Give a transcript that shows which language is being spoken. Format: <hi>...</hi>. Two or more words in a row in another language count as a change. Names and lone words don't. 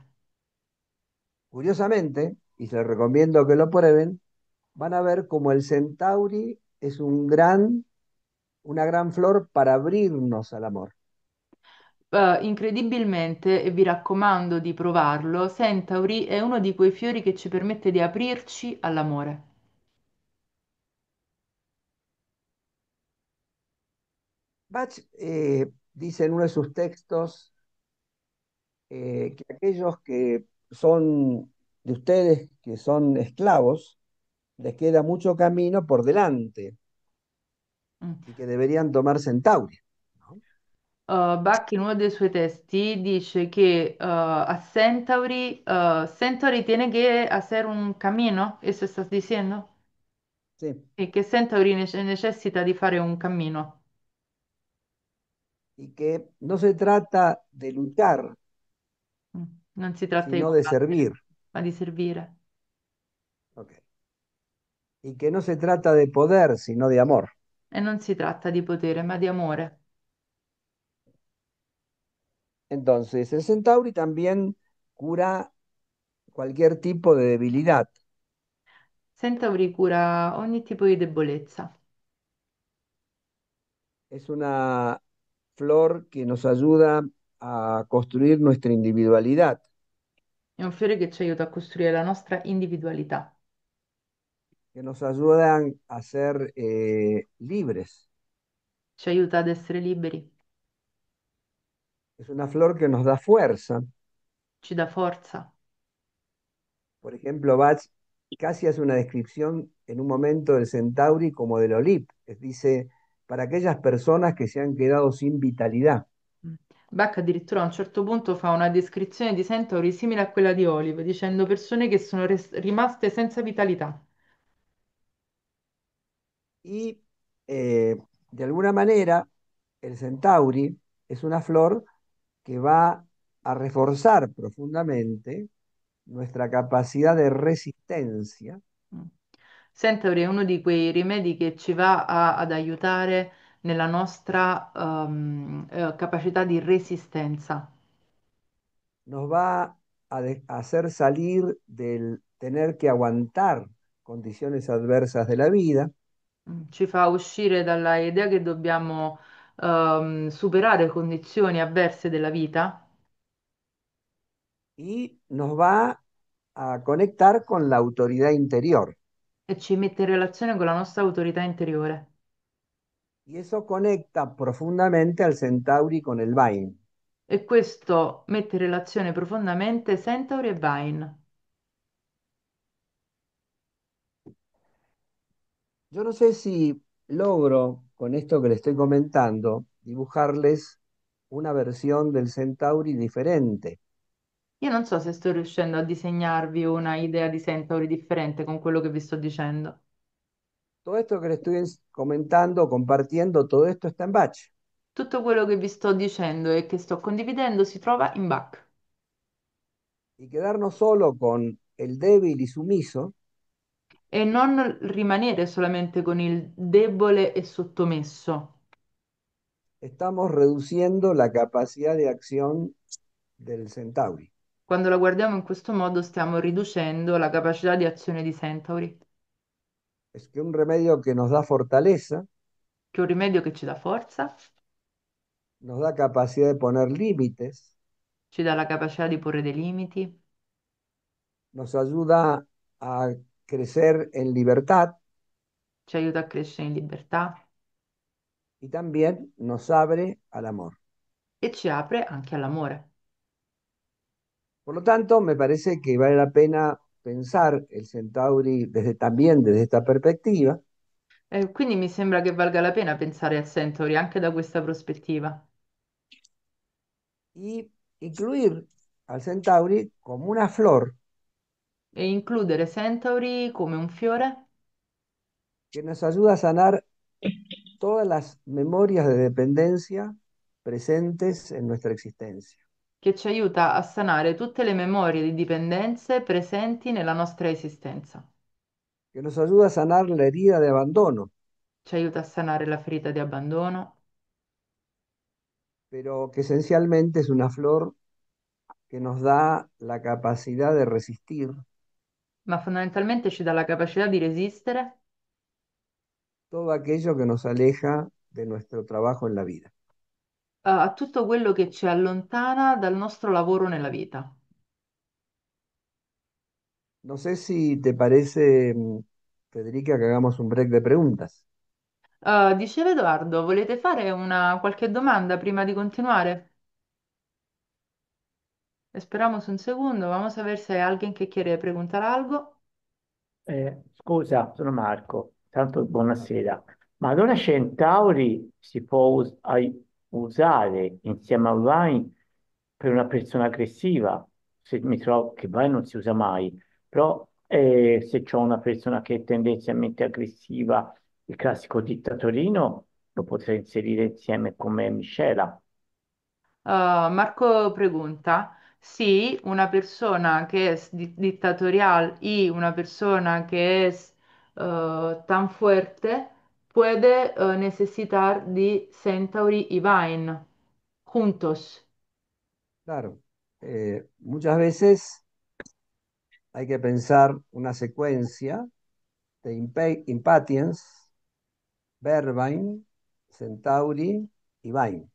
<es>Curiosamente, y les recomiendo que lo prueben, van a ver como el centauri es una gran flor para abrirnos al amor.</es> <it>Incredibilmente, e vi raccomando di provarlo, Centauri è uno di quei fiori che ci permette di aprirci all'amore.</it> <es>Bach dice en uno de sus textos que aquellos que son de ustedes, que son esclavos, les queda mucho camino por delante Mm. y que deberían tomar Centauri, ¿no?</es> <it>Bach in uno dei suoi testi dice che a Centauri, Centauri</it> <es>tiene que hacer un camino, ¿eso estás diciendo? Sí,</es> <it>E che Centauri necessita di fare un cammino.</it> <es>y que no se trata de luchar,</es> <it>Mm. Non si tratta di</it> <es>sino de</es> <it>combattere,</it> <es>servir.</es> <it>ma di servire. Ok.</it> <es>Y que no se trata de poder, sino de amor.</es> <it>E non si tratta di potere, ma di amore.</it> <es>Entonces, el Centauri también cura cualquier tipo de debilidad.</es> <it>Centauri cura ogni tipo di debolezza.</it> <es>Es una flor que nos ayuda a construir nuestra individualidad,</es> <it>È un fiore che ci aiuta a costruire la nostra individualità,</it> <es>que nos ayudan a ser libres.</es> <it>ci aiuta ad essere liberi,</it> <es>Es una flor que nos da fuerza.</es> <it>ci dà forza.</it> <es>Por ejemplo, Bach casi hace una descripción en un momento del Centauri como del Olip. Dice, para aquellas personas que se han quedado sin vitalidad. Mm.</es> <it>Bach addirittura a un certo punto fa una descrizione di Centauri simile a quella di Olive, dicendo persone che sono rimaste senza vitalità.</it> <es>Y de alguna manera, el Centauri es una flor que va a reforzar profundamente nuestra capacidad de resistencia Mm.</es> <it>Centauri è uno di quei rimedi che ci va ad aiutare nella nostra capacità di resistenza.</it> <es>nos va a hacer salir del tener que aguantar condiciones adversas de la vida</es> <it>Ci fa uscire dalla idea che dobbiamo superare condizioni avverse della vita</it> <es>y nos va a conectar con la autoridad interior.</es> <it>e ci mette in relazione con la nostra autorità interiore.</it> <es>Y eso conecta profundamente al Centauri con el Vain.</es> <it>E questo mette in relazione profondamente Centauri e Vine.</it> <es>Yo no sé si logro con esto que le estoy comentando dibujarles una versión del Centauri diferente.</es> <it>Io non so se sto riuscendo a disegnarvi una idea di Centauri differente con quello che vi sto dicendo.</it> <es>Todo esto que le estoy comentando, compartiendo, todo esto está en Bach.</es> <it>Tutto quello che vi sto dicendo e che sto condividendo si trova in Bach.</it> <es>Y quedarnos solo con el débil y sumiso,</es> <it>E non rimanere solamente con il debole e sottomesso.</it> <es>estamos reduciendo la capacidad de acción del Centauri.</es> <it>Quando la guardiamo in questo modo stiamo riducendo la capacità di azione di Centauri,</it> <es>Es que un remedio que nos da fortaleza,</es> <it>che è un rimedio che ci dà forza,</it> <es>nos da capacidad de poner límites,</es> <it>ci dà la capacità di porre dei limiti,</it> <es>nos ayuda a crecer en libertad</es> <it>ci aiuta a crescere in libertà</it> <es>y también nos abre al amor.</es> <it>e ci apre anche all'amore.</it> <es>Por lo tanto, me parece que vale la pena pensar el Centauri también desde esta perspectiva</es> <it>Quindi mi sembra che valga la pena pensare a Centauri anche da questa prospettiva</it> <es>y incluir al Centauri como una flor</es> <it>e includere Centauri come un fiore</it> <es>que nos ayuda a sanar todas las memorias de dependencia presentes en nuestra existencia,</es> <it>che ci aiuta a sanare tutte le memorie di dipendenze presenti nella nostra esistenza.</it> <es>que nos ayuda a sanar la herida de abandono,</es> <it>Ci aiuta a sanare la ferita di abbandono,</it> <es>pero que esencialmente es una flor que nos da la capacidad de resistir</es> <it>ma fondamentalmente ci dà la capacità di resistere</it> <es>todo aquello que nos aleja de nuestro trabajo en la vida.</es> <it>a tutto quello che ci allontana dal nostro lavoro nella vita.</it> <es>No sé si te parece, Federica, que hagamos un break de preguntas.</es> <it>Diceva Edoardo, volete fare una qualche domanda prima di continuare?</it> <es>Esperamos un segundo, vamos a ver si hay alguien que quiere preguntar algo.</es> <it>Scusa, sono Marco, tanto buonasera. Ma allora Centauri si può usare insieme a Vine per una persona aggressiva? Se mi trovo che Vine non si usa mai, però se c'ho una persona che è tendenzialmente aggressiva, il classico dittatorino, lo potrei inserire insieme come miscela.</it> <es>Marco pregunta, sí, una persona que es dictatorial y una persona que es tan fuerte puede necesitar de Centauri y Vine juntos. Claro, muchas veces hay que pensar una secuencia de Impatiens, Vervine, Centauri y Vine.</es>